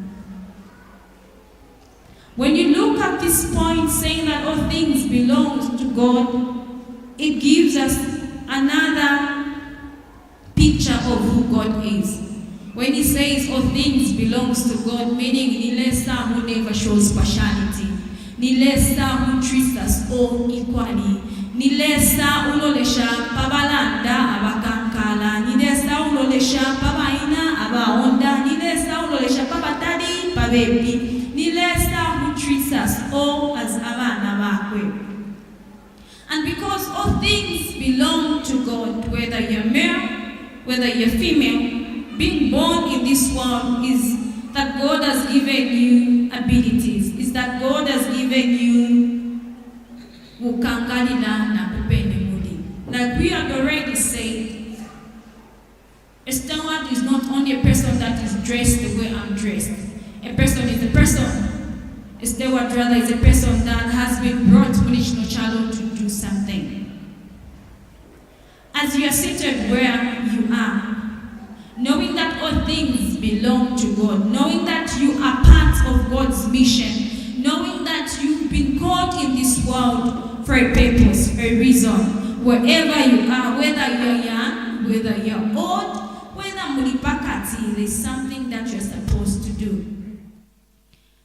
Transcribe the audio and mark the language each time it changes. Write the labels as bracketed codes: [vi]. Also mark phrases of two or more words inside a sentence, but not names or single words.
[en] When you look at this point saying that all things belong to God, it gives us another picture of who God is. When he says all things belongs to God, meaning Nilesa who never shows partiality, Nilesa who treats us all equally, [bem] Nilesa ulolesha pabalanda abakankala, Nilesa ulolesha pabaina abaonda, Nilesa ulolesha pabatadi pabebi, Nilesa [en] who treats us all as [bem] abana bakwe. [en] And because all things belong to God, whether you're male, whether you're female, being born in this world is that God has given you abilities, is that God has given you [bem] ukangalila na kupende muli. [en] Like we have already said, a steward is not only a person that is dressed the way I'm dressed. A person is a person. A steward rather is a person that has been brought to no child to do something. As you are seated where you are, knowing that all things belong to God, knowing that you are part of God's mission, knowing that you've been called in this world for a purpose, a reason, wherever you are, whether you're young, whether you're old, whether mulipakati, there's something that you're supposed to do.